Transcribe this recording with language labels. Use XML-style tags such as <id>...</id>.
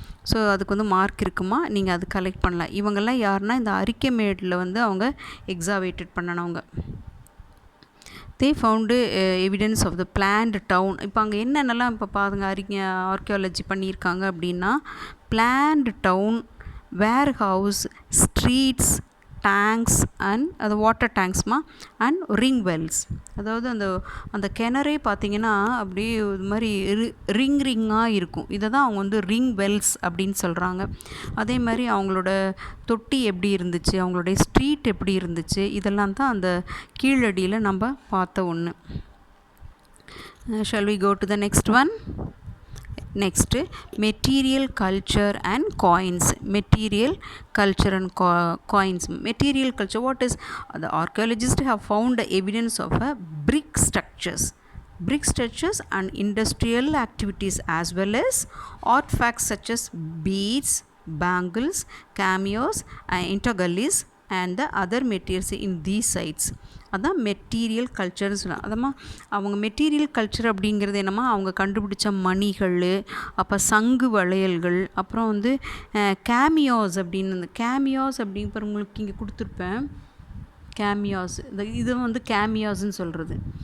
<ta>So அதுக்கு வந்து mark இருக்குமா, நீங்கள் அது கலெக்ட் பண்ணலாம். இவங்கெல்லாம் யாருன்னா இந்த அரிக்கமேடில் வந்து அவங்க எக்ஸாவேட்டட் பண்ணனவங்க.</ta> <en>they found evidence of the planned town.</en> <ta>இப்போ அங்கே என்னென்னலாம் இப்போ பாருங்க ஆர்கியாலஜி பண்ணியிருக்காங்க அப்படின்னா,</ta> <en>planned town, warehouse, streets,</en> <ta>tanks and அது வாட்டர் டேங்க்ஸ்மா அண்ட் ரிங் வெல்ஸ். அதாவது அந்த கிணறே பார்த்திங்கன்னா அப்படியே இது மாதிரி ரிங்காக இருக்கும். இதை தான் அவங்க வந்து ரிங் வெல்ஸ் அப்படின்னு சொல்கிறாங்க. அதே மாதிரி அவங்களோட தொட்டி எப்படி இருந்துச்சு, அவங்களுடைய ஸ்ட்ரீட் எப்படி இருந்துச்சு, இதெல்லாம் தான் அந்த கீழடியில் நம்ம பார்த்த ஒன்று.</ta> <en>Shall we go to the next one? Next, material culture and coins. Material culture and coins. Material culture, what is? The archaeologists have found evidence of brick structures and industrial activities, as well as artifacts such as beads, bangles, cameos, intergullies and the other materials in these sites.</en> <ta>அதான் material கல்ச்சர்னு சொல்லலாம். அதம்மா அவங்க material culture அப்படிங்கிறது என்னம்மா, அவங்க கண்டுபிடிச்ச மணிகள், அப்போ சங்கு வளையல்கள், அப்புறம் வந்து கேமியோஸ் அப்படின்னு. கேமியோஸ் அப்படிங்கிற உங்களுக்கு இங்கே கொடுத்துருப்பேன். கேமியாஸ், இது வந்து கேமியாஸ்ன்னு சொல்கிறது.</ta>